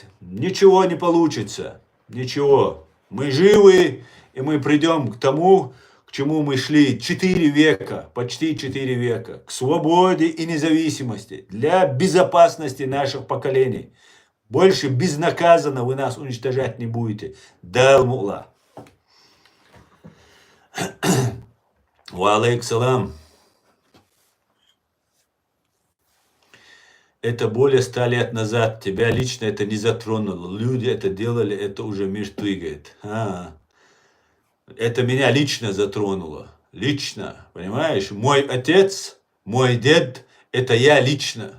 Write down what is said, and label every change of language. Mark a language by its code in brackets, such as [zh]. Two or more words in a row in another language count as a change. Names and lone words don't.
[ru] Ничего не получится, ничего. Мы живы, и мы придем к тому, к чему мы шли 4 века, почти 4 века, к свободе и независимости, для безопасности наших поколений. Больше безнаказанно вы нас уничтожать не будете. Да, мулла. [ar] وعليك سلام. [ru] Это более 100 лет назад. Тебя лично это не затронуло. Люди это делали, это уже мир двигает. Это меня лично затронуло. Лично, понимаешь? Мой отец, мой дед, это я лично.